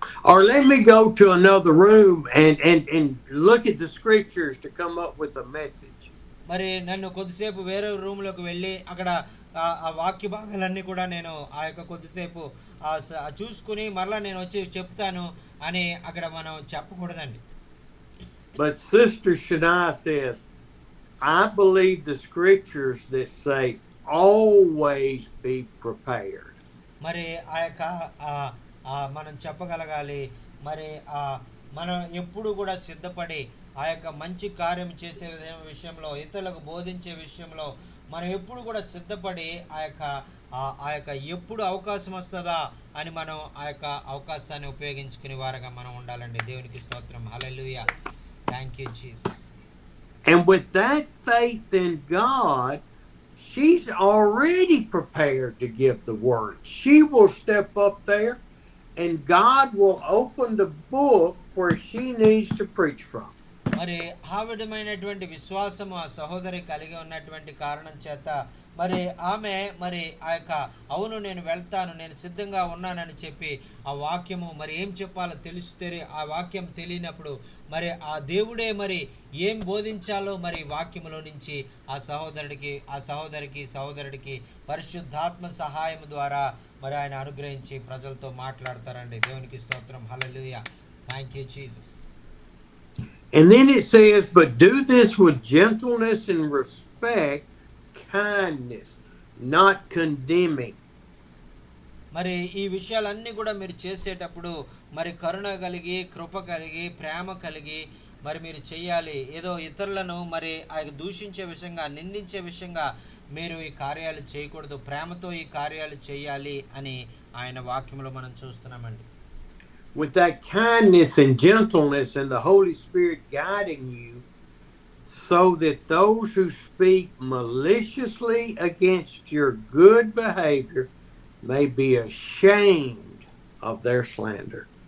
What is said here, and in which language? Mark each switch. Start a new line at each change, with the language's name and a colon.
English: Or let me go to another room and look at the scriptures to come up with a message.
Telugu: మరి నన్ను కొద్దిసేపు వేరే రూమ్లోకి వెళ్ళి అక్కడ ఆ వాక్య భాగాలన్నీ కూడా నేను ఆ యొక్క కొద్దిసేపు చూసుకుని మరలా నేను వచ్చి చెప్తాను అని అక్కడ మనం చెప్పకూడదండి.
English: But Sister Shania says, "I believe the scriptures that say always be prepared."
Telugu: మరి ఆ యొక్క మనం చెప్పగలగాలి, మరి మనం ఎప్పుడు కూడా సిద్ధపడి ఆ యొక్క మంచి కార్యం చేసే విషయంలో ఇతరులకు బోధించే విషయంలో మనం ఎప్పుడు కూడా సిద్ధపడి ఆ యొక్క ఎప్పుడు అవకాశం వస్తుందా అని మనం ఆ యొక్క అవకాశాన్ని ఉపయోగించుకునే వారుగా మనం ఉండాలండి. దేవునికి స్తోత్రం. హల్లెలూయా.
English: Thank you Jesus. And with that faith in God, she's already prepared to give the word. She will step up there and God will open the book where she needs to preach from.
Telugu: మరి ఆ విధమైనటువంటి విశ్వాసము ఆ సహోదరి కలిగి ఉన్నటువంటి కారణం చేత మరి ఆమె మరి ఆ యొక్క అవును నేను వెళ్తాను, నేను సిద్ధంగా ఉన్నానని చెప్పి ఆ వాక్యము మరి ఏం చెప్పాలో తెలిస్తే ఆ వాక్యం తెలియనప్పుడు మరి ఆ దేవుడే మరి ఏం బోధించాలో మరి వాక్యములో నుంచి ఆ సహోదరుడికి పరిశుద్ధాత్మ సహాయం ద్వారా మరి ఆయన అనుగ్రహించి ప్రజలతో మాట్లాడతారండి. దేవునికి స్తోత్రం. హల్లెలూయా.
English: Thank you Jesus. And then it says, "But do this with gentleness and respect, kindness, not condemning."
Telugu: మరి ఈ విషయాలన్నీ కూడా మీరు చేసేటప్పుడు మరి కరుణ కలిగి కృప కలిగి ప్రేమ కలిగి మరి మీరు చెయ్యాలి. ఏదో ఇతరులను మరి దూషించే విషయంగా నిందించే విషయంగా మీరు ఈ కార్యాలు చేయకూడదు, ప్రేమతో ఈ కార్యాలు చేయాలి అని ఆయన వాక్యంలో మనం చూస్తున్నామండి.
English: With that kindness and gentleness and the Holy Spirit guiding you, so that those who speak maliciously against your good behavior may be ashamed of their slander.